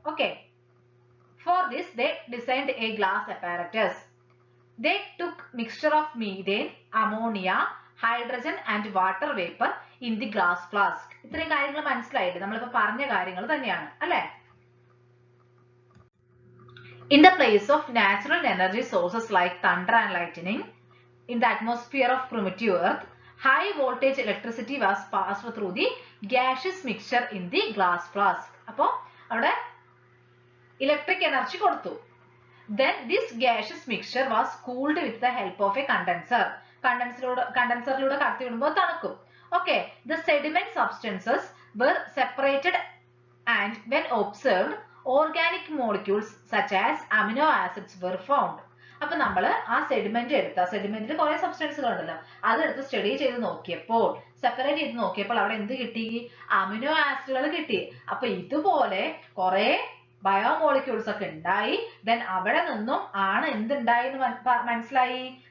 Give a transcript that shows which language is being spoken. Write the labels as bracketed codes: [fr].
[en] Okay, for this they designed a glass apparatus. They took mixture of methane, ammonia, hydrogen and water vapor in the glass flask. [ml] ഇത്രയും കാര്യങ്ങൾ മനസ്സിലായില്ലേ? നമ്മളിപ്പോ പറഞ്ഞ കാര്യങ്ങൾ തന്നെയാണ് അല്ലെ. [en] In the place of natural energy sources like thunder and lightning in the atmosphere of primitive earth, high voltage electricity was passed through the gaseous mixture in the glass flask. [ml] അപ്പോ അവിടെ ഇലക്ട്രിക് എനർജി കൊടുത്തു. [en] Then this gaseous mixture was cooled with the help of a condenser. [ml] കണ്ടൻസറിലൂടെ കടത്തി വിടുമ്പോൾ തണുക്കും. [en] Okay, the sediment substances were separated and when observed organic molecules such as amino acids were found. [ml] അപ്പൊ നമ്മൾ ആ സെഡിമെന്റിൽ കുറെ സബ്സ്റ്റൻസുകൾ ഉണ്ടല്ലോ, അതെടുത്ത് study ചെയ്ത് നോക്കിയപ്പോൾ, സെപ്പറേറ്റ് ചെയ്ത് നോക്കിയപ്പോൾ അവിടെ എന്ത് കിട്ടി? അമിനോ ആസിഡുകൾ കിട്ടി. അപ്പൊ ഇതുപോലെ കുറെ ബയോമോളിക്യൂൾസ് ഒക്കെ ഉണ്ടായി. ദെൻ അവിടെ നിന്നും ആണ് എന്തുണ്ടായി എന്ന് മനസ്സിലായി?